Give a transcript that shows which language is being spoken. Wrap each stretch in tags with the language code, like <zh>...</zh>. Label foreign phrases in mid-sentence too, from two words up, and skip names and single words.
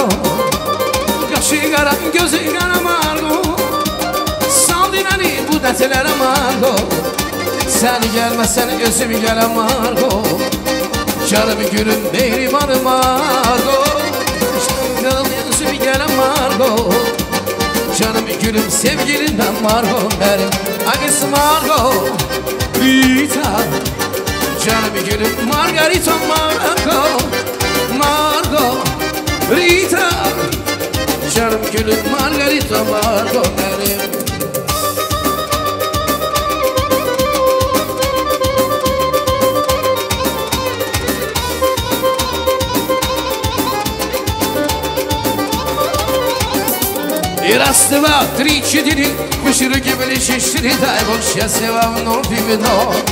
<az>Qaşı qara, gözü qara Margo, sal demədi bu dəfələrə Margo. Sən gəlməsən özüm gələm Margo, canım gülüm mehribanım Margo. Özüm gələm Margo, canım gülüm sevgilimdən Margo. Mənim ağız Margo, Rita. Canım gülüm Margarita Margo, Margo, Rita. Canım gülüm Margarita Margo benim.</az> <ru>И раз, два, три, четыре, выше руки были четыре, дай Бог счастья вам вновь и вино.</ru>